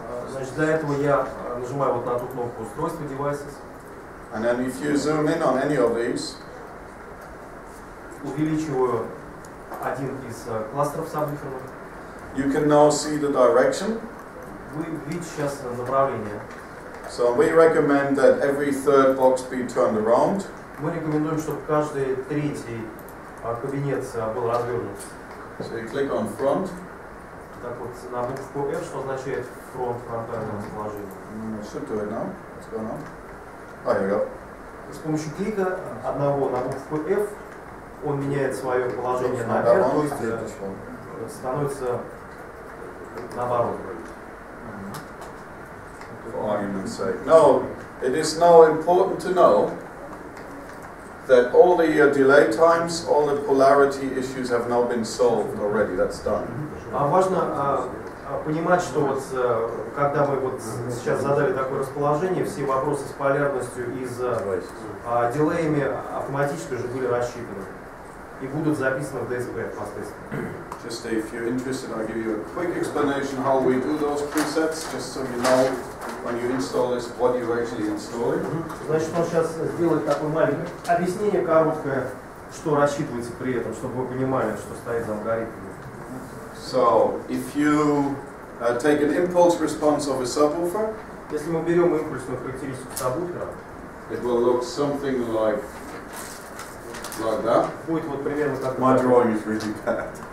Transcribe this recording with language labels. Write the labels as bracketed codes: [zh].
[ru] Значит, для этого я нажимаю вот на эту кнопку устройства devices. [en] And then if you zoom in on any of these, [ru] увеличиваю один из кластеров сабвуферов. [en] You can now see the direction. [ru] Вы видите сейчас направление. [en] So we recommend that every third box be turned around. [ru] Мы рекомендуем, чтобы каждый третий кабинет был развернут. [en] So you click on front. [ru] Так вот, на букву F, что означает фронтальное расположение. [en] I should do it now. What's going on? Oh, here we go. [ru] С помощью клика одного на букву F он меняет свое положение на R, то есть становится наоборот. [en] For argument's sake. No, it is now important to know that all the delay times, all the polarity issues have now been solved already. That's done. [ru] Важно понимать, что вот когда мы вот сейчас задали такое расположение, все вопросы с полярностью и с дилеями автоматически уже были рассчитаны и будут записаны в DSP впоследствии. [en] Just if you're interested, I'll give you a quick explanation how we do those presets, just so you know when you install this what you're actually installing. [ru] Значит, он сейчас сделает такое маленькое объяснение короткое, что рассчитывается при этом, чтобы вы понимали, что стоит за алгоритмом. [en] So, if you take an impulse response of a subwoofer, [ru] если мы берем импульсную характеристику сабвуфера, [en] it will look something like that. [ru] Будет вот примерно как [en] My drawing is really bad.